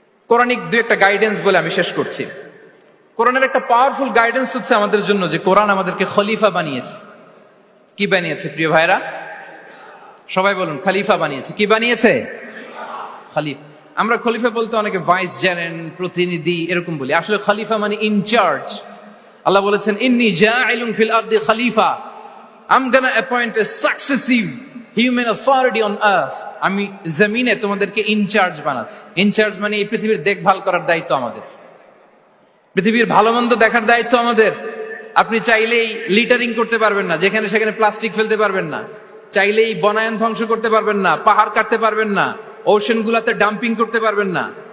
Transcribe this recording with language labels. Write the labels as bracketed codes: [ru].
[bn] Quranic দুই একটা guidance বলে আমি শেষ করছি। কোরআনের একটা পাওয়ারফুল গাইডেন্স হচ্ছে আমাদের জন্য যে কোরআন আমাদেরকে খলিফা বানিয়েছে। কি বানিয়েছে প্রিয় ভাইরা? সবাই বলুন, খলিফা বানিয়েছে। কি বানিয়েছে? খলিফা। আমরা খলিফা বলতে অনেকে ভাইস জেনেন, প্রতিনিধি এরকম বলি, আসলে খলিফা মানে ইনচার্জ। আল্লাহ বলেছেন [ar] ইন্নী জাইলুন ফিল আরদি খলিফা, [en] I'm gonna appoint a successive human authority on earth. [bn] আমি জমিনে তোমাদেরকে ইনচার্জ বানাচ্ছি। ইনচার্জ মানে এই পৃথিবীর দেখভাল করার দায়িত্ব আমাদের, পৃথিবীর ভালো মন্দ দেখার দায়িত্ব আমাদের। আপনি চাইলেই লিটারিং করতে পারবেন না, যেখানে সেখানে প্লাস্টিক ফেলতে পারবেন না, চাইলেই বনায়ন ধ্বংস করতে পারবেন না, পাহাড় কাটতে পারবেন না, ওশেন গুলাতে ডাম্পিং করতে পারবেন না।